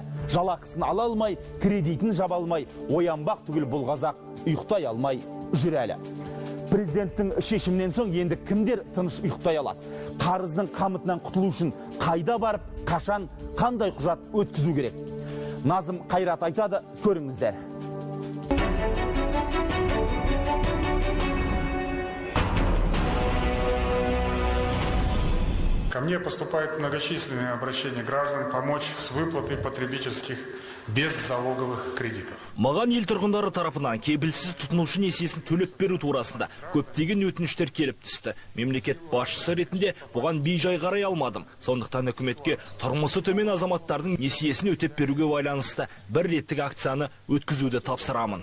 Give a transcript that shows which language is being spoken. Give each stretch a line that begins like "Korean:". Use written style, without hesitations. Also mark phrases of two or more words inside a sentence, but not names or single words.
Kazakh: Жалақысын ала алмай, кредитін жаба алмай, оянбақ түгіл бұл қазақ ұйықтай алмай жүр әлі. Президенттің шешімнен соң енді кімдер тыныш ұйықтай алады? Қарыздың қамытынан құтылу үшін қайда барып, қашан, қандай құжат өткізу керек? Назым Қайрат айтады, көріңіздер.
Russian: Ко мне поступают многочисленные обращения граждан помочь с выплатой потребительских беззалоговых кредитов.
Kazakh: Маған ел тұрғындары тарапынан кепілсіз тұтынушы несиесін төлеп беру турасында көптеген өтініштер келіп түсті. Мемлекет басшысы ретінде бұған бей-жай қарай алмадым. Сондықтан үкіметке тұрмысы төмен азаматтардың несиесін өтеп беруге байланысты бір реттік акцияны өткізуді тапсырамын.